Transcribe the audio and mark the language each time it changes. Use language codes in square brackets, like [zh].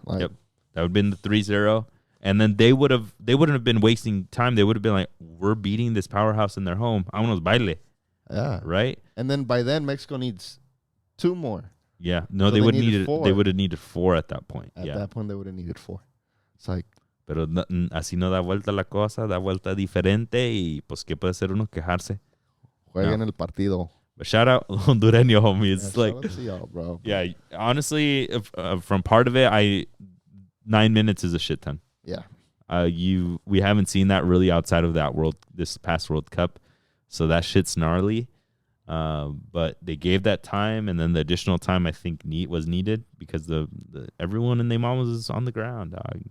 [en] Yep, that would have been the 3-0. And then they wouldn't have been wasting time. They would have been like, we're beating this powerhouse in their home. [es] Vámonos baile. [en] Yeah. Right. And then by then Mexico needs 2 more. Yeah. No, so they would have needed 4 at that point. At that point, they would have needed 4. It's like. [es] Pero así no da vuelta la cosa, da vuelta diferente y pues qué puede hacer uno quejarse. Jueguen el partido. [en] But shout out Hondureño, homie. It's like, shout out to y'all, bro. Yeah, honestly, from part of it, 9 minutes is a shit ton. Yeah. We haven't seen that really outside of this past World Cup, so that shit's gnarly. But they gave that time, and then the additional time I think was needed because the everyone in Neymar was on the ground, dog.